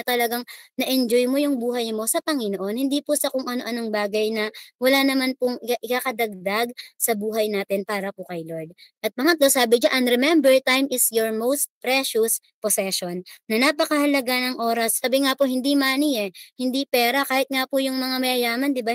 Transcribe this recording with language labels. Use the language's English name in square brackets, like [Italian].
[Filipino] Na talagang na-enjoy mo yung buhay mo sa Panginoon, hindi po sa kung ano-anong bagay na wala naman pong ikakadagdag sa buhay natin para po kay Lord. At pangatlo, sabi diyan, [English] remember, time is your most precious possession. [Filipino] Na napakahalaga ng oras. Sabi nga po, hindi money hindi pera. Kahit nga po yung mga mayayaman, 'di ba?